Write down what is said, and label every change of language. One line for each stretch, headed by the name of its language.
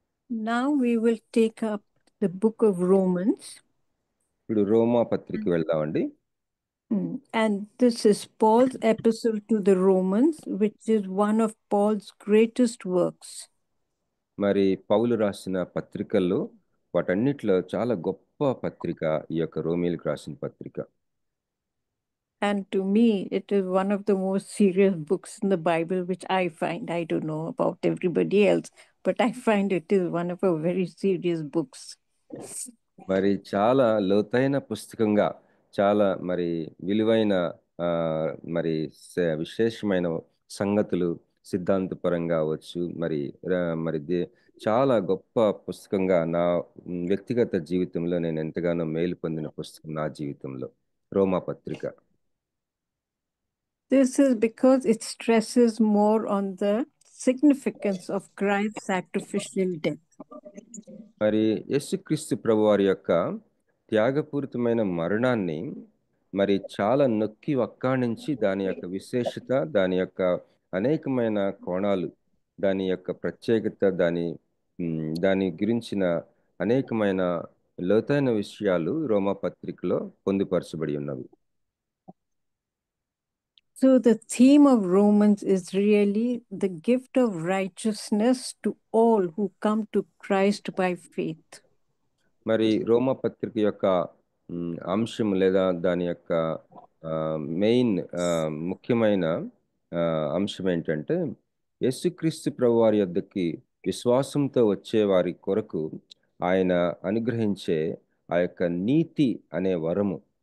English: Now we will take up the book of Romans.
Telugu: ఇప్పుడు రోమా పత్రిక వెళ్దామండి.
English: And this is Paul's epistle to the Romans, which is one of Paul's greatest works.
Telugu: మరి పౌలు రాసిన పత్రికల్లో వాటన్నిటిలో చాలా గొప్ప పత్రిక ఈ యొక్క రోమీలకు రాసిన పత్రిక.
English: And to me, it is one of the most serious books in the Bible, which I find. I don't know about everybody else, but I find it is one of a very serious books.
Telugu: మరి చాలా లోతైన పుస్తకంగా, చాలా మరి విలువైన మరి విశేషమైన సంగతులు సిద్ధాంతపరంగా అవ్వచ్చు, మరి చాలా గొప్ప పుస్తకంగా నా వ్యక్తిగత జీవితంలో నేను ఎంతగానో మేలు పొందిన పుస్తకం నా జీవితంలో రోమా పత్రిక.
English: This is because it stresses more on the significance of Christ's sacrificial death.
Telugu: మరి యేసుక్రీస్తు ప్రభువారి యొక్క త్యాగపూరితమైన మరణాన్ని మరి చాలా నొక్కి వక్కాణించి దాని యొక్క విశేషత, దాని యొక్క అనేకమైన కోణాలు, దాని యొక్క ప్రత్యేకత, దాని గురించిన అనేకమైన లోతైన విషయాలు రోమా పత్రికలో పొందుపరచబడి ఉన్నవి.
English: So the theme of Romans is really the gift of righteousness to all who come to Christ by faith.
Telugu: మరి రోమా పత్రిక యొక్క అంశం లేదా దాని యొక్క మెయిన్ ముఖ్యమైన అంశం ఏంటంటే యేసుక్రీస్తు ప్రభువారి యొద్దకి విశ్వాసంతో వచ్చే వారి కొరకు ఆయన అనుగ్రహించే ఆ యొక్క నీతి అనే వరము.